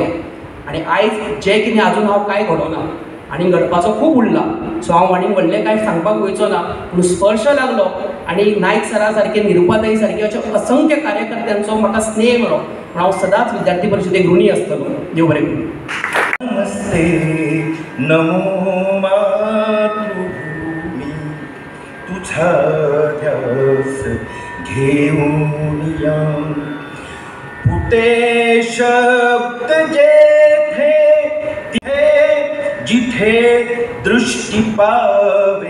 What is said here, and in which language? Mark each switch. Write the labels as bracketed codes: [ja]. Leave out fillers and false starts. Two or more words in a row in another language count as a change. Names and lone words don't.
[kok] आनी आयज जें कितें आजून हांव कांय घडोना, आनी घडपाचो खूब उरला. सो हांव आनीक व्हडलें कांय सांगपाक वयचो ना, पूण स्पर्श लागलो आनी नायक सरा सारके, निरुपाताई सारके अशे असंख्य कार्यकर्त्यांचो म्हाका स्नेह मेळ्ळो. पूण हांव सदांच विद्यार्थी परिशदेक ऋणी आसतलो. देव बरें करूं. [mr] नमस्ते नमो मातृभूमी, तुझा ध्यास घेऊन या, फुटे शब्द जेथे तिथे, जिथे दृष्टी पावे